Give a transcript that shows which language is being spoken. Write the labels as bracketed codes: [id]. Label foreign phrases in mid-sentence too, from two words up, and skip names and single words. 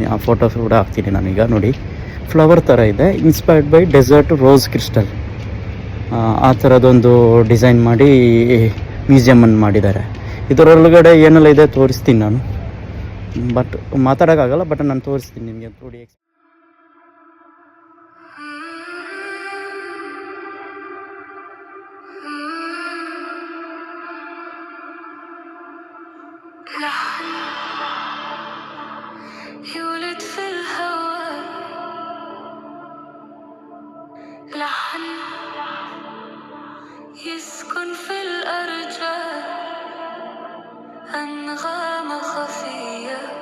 [kn] ಆ ಫೋಟೋಸ್ ಕೂಡ ಹಾಕ್ತೀನಿ ನಾನೀಗ. ನೋಡಿ, ಫ್ಲವರ್ ಥರ ಇದೆ. [en] inspired by desert rose crystal. [kn] ಆ ಥರದೊಂದು ಡಿಸೈನ್ ಮಾಡಿ ಮ್ಯೂಸಿಯಮನ್ನು ಮಾಡಿದ್ದಾರೆ. ಇದರೊಳಗಡೆ ಏನೆಲ್ಲ ಇದೆ ತೋರಿಸ್ತೀನಿ ನಾನು. ಬಟ್ ಮಾತಾಡೋಕ್ಕಾಗಲ್ಲ, ಬಟ್ ನಾನು ತೋರಿಸ್ತೀನಿ ನಿಮಗೆ ನೋಡಿ. [ar] يولد في الهواء لحن يسكن في الأرجاء أنغام خفية